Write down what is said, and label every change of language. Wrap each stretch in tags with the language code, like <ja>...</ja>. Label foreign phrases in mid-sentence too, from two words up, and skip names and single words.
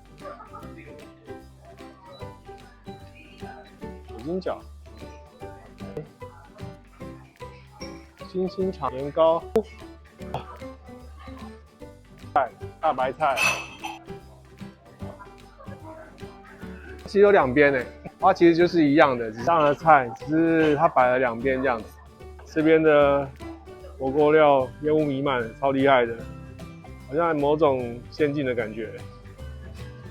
<zh>金角、星星肠、年糕、菜、大白菜，其實有2邊誒，它其實就是一樣的，只上了菜，只是它擺了2邊這樣子。這邊的火鍋料煙霧彌漫，超厲害的，好像某種先進的感覺。</zh>